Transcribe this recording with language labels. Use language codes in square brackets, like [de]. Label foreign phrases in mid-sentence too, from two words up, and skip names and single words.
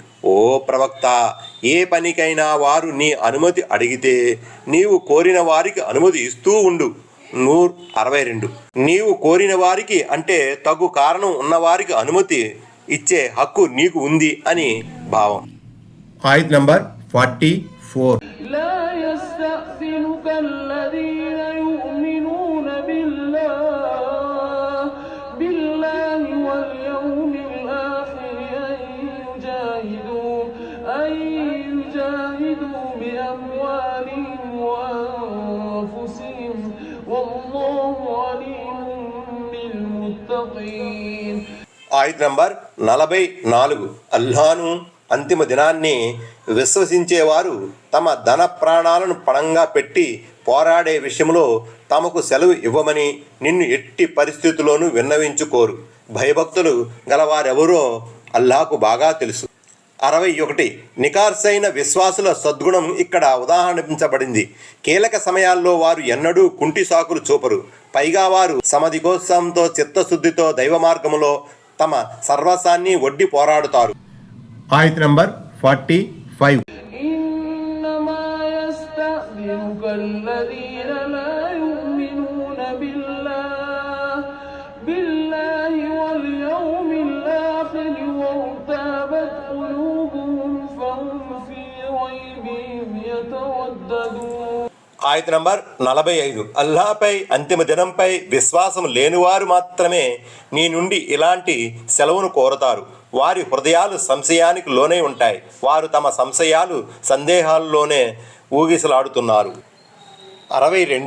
[te] ఓ ప్రవక్త, ఏ పనికైనా వారు నీ అనుమతి అడిగితే నీవు కోరిన వారికి అనుమతి ఇస్తూ ఉండు. నూర్ 62. నీవు కోరిన వారికి అంటే తగు కారణం ఉన్నవారికి అనుమతి ఇచ్చే హక్కు నీకు ఉంది అని భావం. ఆయత నంబర్ 44. [ar] لا يستأذنك الذين يؤمنون بالله واليوم الآخر أن يجاهدوا بأموالهم وأنفسهم والله عليم بالمتقين. [te] ఆయత నంబర్ 44. అల్లాహ్ను అంతిమ దినాన్ని విశ్వసించేవారు తమ ధన ప్రాణాలను పణంగా పెట్టి పోరాడే విషయంలో తమకు సెలవు ఇవ్వమని నిన్ను ఎట్టి పరిస్థితుల్లోనూ విన్నవించుకోరు. భయభక్తులు గలవారెవరో అల్లాహకు బాగా తెలుసు. 61. నికార్సైన విశ్వాసుల సద్గుణం ఇక్కడ ఉదాహరించబడింది. కీలక సమయాల్లో వారు ఎన్నడూ కుంటి సాకులు చూపరు. పైగా వారు సమధికోత్సవంతో చిత్తశుద్ధితో దైవ మార్గంలో తమ సర్వస్వాన్ని ఒడ్డి పోరాడుతారు. ఆయత నంబర్ 45. [ar] إنما يستأذنك الذين لا يؤمنون بالله واليوم الآخر وارتابت قلوبهم فهم في ريبهم يترددون. [te] ఆయత నంబర్ 45. అల్లాహపై అంతిమ దినంపై విశ్వాసం లేనివారు మాత్రమే నీ నుండి ఇలాంటి సెలవును కోరతారు. వారి హృదయాలు సంశయానికి లోనే ఉంటాయి. వారు తమ సందేహాల్లోనే ఊగిసలాడుతున్నారు. 62.